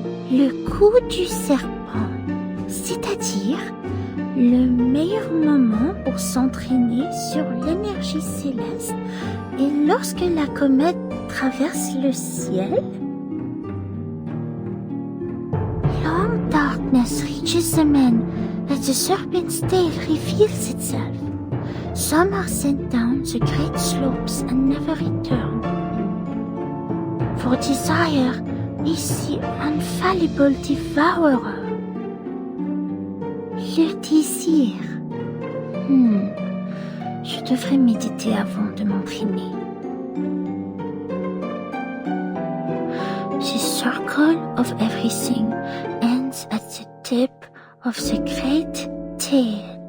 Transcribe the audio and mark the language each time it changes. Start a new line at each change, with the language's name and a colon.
French: Le coup du serpent, c'est-à-dire le meilleur moment pour s'entraîner sur l'énergie céleste est lorsque la comète traverse le ciel.
English: Long darkness reaches the men as the serpent's tail reveals itself. Some are sent down the great slopes and never return. For desire is the infallible devourer.
French: Le désir. Je devrais méditer avant de m'imprimer.
English: The circle of everything ends at the tip of the great tail.